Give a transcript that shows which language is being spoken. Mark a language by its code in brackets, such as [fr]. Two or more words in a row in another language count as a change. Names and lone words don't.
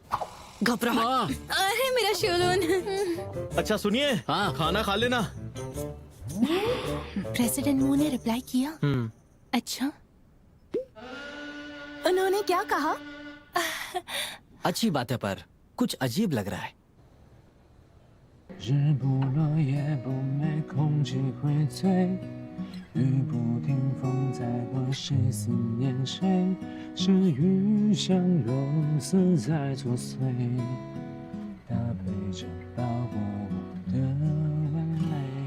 [hi] घबराहट? अरे मेरा शोलन। अच्छा सुनिए, हाँ। खाना खा लेना। प्रेसिडेंट मू ने रिप्लाई किया? अच्छा, उन्होंने क्या कहा? अच्छी बात है, पर कुछ अजीब लग रहा है। [zh] 日不落夜不美，空气会醉，雨不停，风在落，谁思念谁？是雨像游丝在作祟，搭配着包裹我的眼泪。